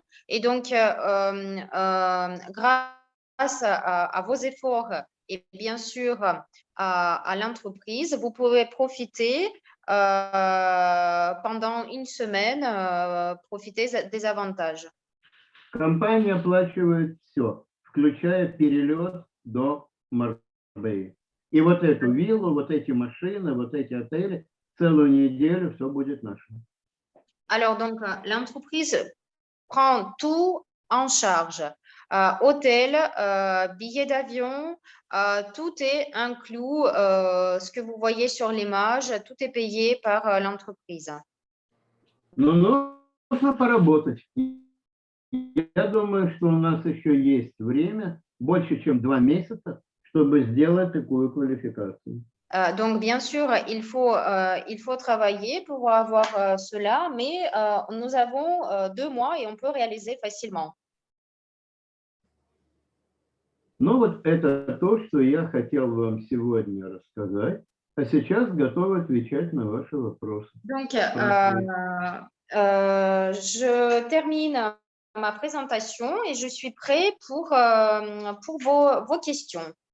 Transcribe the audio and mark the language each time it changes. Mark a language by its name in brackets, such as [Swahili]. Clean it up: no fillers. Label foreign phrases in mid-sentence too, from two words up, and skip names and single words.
[French] Et donc, grâce à vos efforts et bien sûr à l'entreprise, vous pouvez profiter pendant une semaine, profiter des avantages. [Russian] Компания оплачивает все, включая перелет до Марбеи. И вот эту виллу, вот эти машины, вот эти отели, целую неделю все будет наше. [French] Alors, donc, l'entreprise prend tout en charge. Hôtel, billets d'avion, tout est inclus. Ce que vous voyez sur l'image, tout est payé par l'entreprise. [Russian] Но нужно поработать. Я думаю, что у нас еще есть время, больше, чем 2 месяца, чтобы сделать такую квалификацию. [French] Donc, bien sûr, il faut travailler pour avoir cela, mais nous avons 2 mois et on peut réaliser facilement. [Russian] Ну вот это то, что я хотел вам сегодня рассказать, а сейчас готов отвечать на ваши вопросы. [French] Donc, je termine ma présentation et je suis prêt pour vos questions.